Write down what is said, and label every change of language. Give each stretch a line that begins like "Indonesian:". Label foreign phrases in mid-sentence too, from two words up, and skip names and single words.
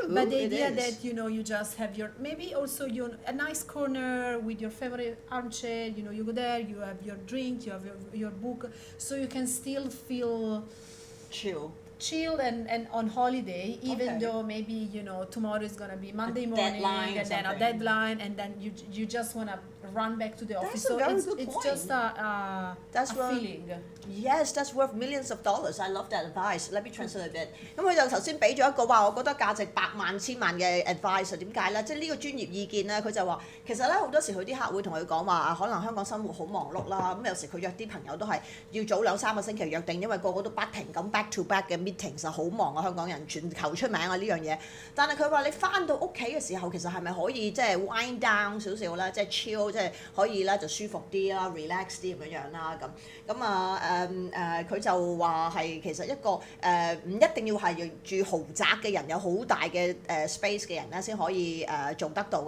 English: But the idea that, you just have maybe also a nice corner with your favorite armchair, you go there, you have your drink, you have your book, so you can still feel chill and on holiday, even though maybe tomorrow is gonna be Monday morning and then a deadline, and then you just wanna run back to the office. So it's just a feeling. Yes, that's worth millions of dollars. I love that advice. Let me translate a bit.
Cantonese: 咁佢就頭先俾咗一個話，我覺得價值百萬千萬嘅 advice。點解咧？即係呢個專業意見咧，佢就話其實咧好多時佢啲客會同佢講話可能香港生活好忙碌啦，咁有時佢約啲朋友都係要早2-3個星期約定，因為個個都不停咁
English: back to back
Cantonese: 嘅 meeting， 實好忙啊！香港人全球出名啊呢樣嘢。但係佢話你翻到屋企嘅時候，其實係咪可以即係
English: wind down
Cantonese: 少少咧？即係 chill，即係可以咧就舒服啲啦 ，relax 啲咁樣啦佢就話係其實一個唔一定要係住豪宅嘅人，有好大嘅space 嘅人咧先可以做得到嘅。